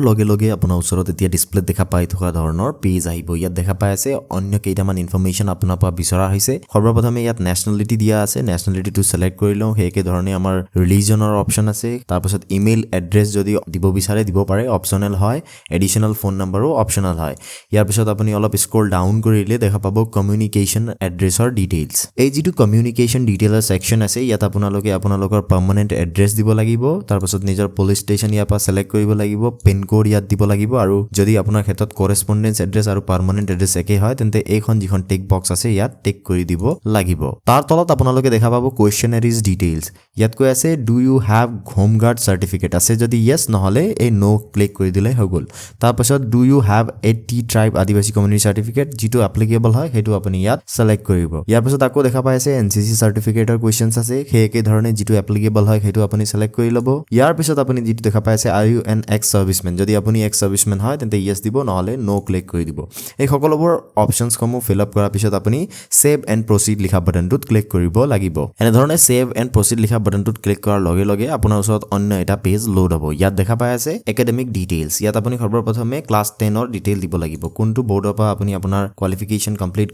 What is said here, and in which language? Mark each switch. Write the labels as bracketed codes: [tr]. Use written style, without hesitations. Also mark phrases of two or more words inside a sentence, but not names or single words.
[as] লগে লগে আপোনাৰ ওচৰত এতিয়া ডিসপ্লে দেখা পাই থকা ধৰণৰ পেজ আহিব ইয়াত দেখা পাই আছে অন্য কেইটামান ইনফৰমেশন আপোনাৰ পৰা বিচৰা হৈছে সৰ্বপ্ৰথমে ইয়াত নেশনালিটি দিয়া আছে নেশনালিটিটো সিলেক্ট কৰি লওঁ হেকে ধৰণে আমাৰ ৰিলিজনৰ অপচন আছে তাৰ পিছত [en] email address [as] যদি দিব বিচাৰে দিব পাৰে অপচনেল হয় এডিশনাল ফোন নম্বৰো অপচনেল হয় ইয়াৰ পিছত আপুনি অলপ [en] scroll down [as] কৰিলে দেখা পাব কমিউনিকেশন এড্ৰেছৰ ডিটেইলছ এই যেটো কমিউনিকেশন ডিটেইলৰ সেকশন আছে ইয়াত আপোনালোকৰ [en] permanent address [as] দিব লাগিব তাৰ পিছত নিজৰ [en] police station [as] ইয়াৰ পৰা সিলেক্ট কৰিব লাগিব লাগিব [en] pin code [as] ইয়াত দিব লাগিব আৰু যদি আপোনাৰ ক্ষেত্ৰত [en] correspondence address [as] আৰু [en] permanent address [as] একে হয় তেন্তে এইখন যিখন [en] tick box [as] আছে ইয়াত টিক কৰি দিব লাগিব তাৰ তলত আপোনালোকে দেখা পাব [en] questionnaires details [as] ইয়াত কৈ আছে [en] do you have home guard certificate [as] আছে যদি ইয়েস নহলে এই নো ক্লিক কৰি দিলে হৈ গল তাৰ পাছত [en] do you have a tea tribe Adivasi community certificate [as] যেটো এপ্লিকেবল হয় হেতু আপুনি ইয়াত সিলেক্ট কৰিব ইয়াৰ পাছত আকৌ দেখা পাই আছে এনসিসি সাৰ্টিফিকেটৰ কোৱেশ্চনছ আছে সেই একে ধৰণে যেটো এপ্লিকেবল হয় হেতু আপুনি সিলেক্ট কৰি লব ইয়াৰ পিছত আপুনি যেটো দেখা পাই আছে [en] are you an ex serviceman [as] যদি আপুনি [en] ex serviceman [as] হয় তেন্তে ইয়েস দিব নহলে নো ক্লিক কৰি দিব এই সকলোবোৰ অপচনছ সমূহ [en] fill up [as] কৰাৰ পিছত আপুনি [en] save and proceed [as] লিখা বাটনটোত ক্লিক কৰিব লাগিব এনে ধৰণে [en] save and proceed [as] লিখা বাটনটোত ক্লিক কৰাৰ লগে লগে আপোনাৰ ওচৰত অন্য এটা পেজ লোড হ'ব ইয়াত দেখা পাই আছে [en] academic details [as] ইয়াত আপুনি সৰ্বপ্ৰথমে ক্লাছ 10 ৰ ডিটেইল দিব লাগিব কোনটো বৰ্ডৰ পৰা আপুনি আপোনাৰ কোৱালিফিকেশন কমপ্লিট